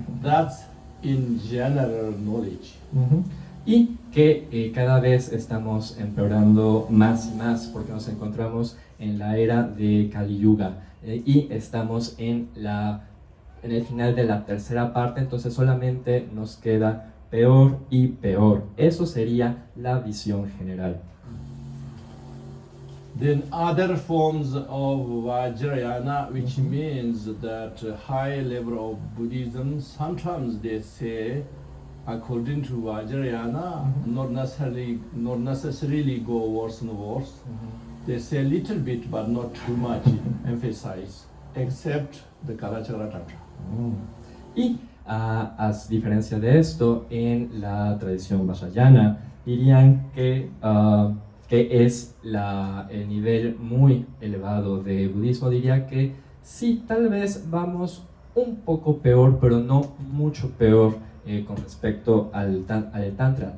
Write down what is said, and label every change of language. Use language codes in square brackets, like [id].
[en] That's in general knowledge. [es] Y que cada vez estamos empeorando más y más porque nos encontramos en la era de Kali Yuga y estamos en el final de la tercera parte, entonces solamente nos queda peor y peor. Eso sería la visión general. [en] Then other forms of Vajrayana, which means that high level of Buddhism, sometimes they say according to Vajrayana, not necessarily go worse and worse. They say a little bit, but not too much emphasize, except the Kalachakra Tantra. [es] Y a diferencia de esto, en la tradición vajrayana dirían que es el nivel muy elevado de budismo. Diría que sí, tal vez vamos un poco peor, pero no mucho peor con respecto al Tantra.